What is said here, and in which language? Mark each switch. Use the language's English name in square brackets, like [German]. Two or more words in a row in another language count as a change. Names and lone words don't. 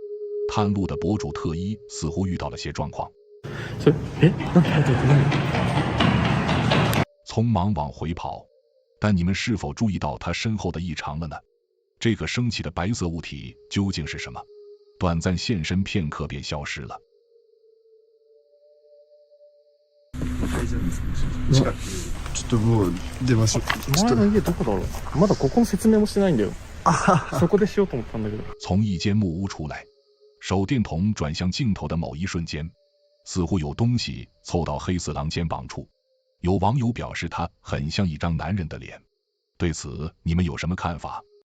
[Chinese] 探路的博主特一似乎遇到了些状况，匆忙往回跑，但你们是否注意到他身后的异常了呢？这个升起的白色物体究竟是什么？短暂现身片刻便消失了。 [Japanese] ちょっともう出ましょう。前の家どこだろう。まだここの説明もしてないんだよ。そこでしようと思ったんだけど。 [Chinese] 从一间木屋出来，手电筒转向镜头的某一瞬间，似乎有东西凑到黑四郎肩膀处。有网友表示他很像一张男人的脸，对此你们有什么看法？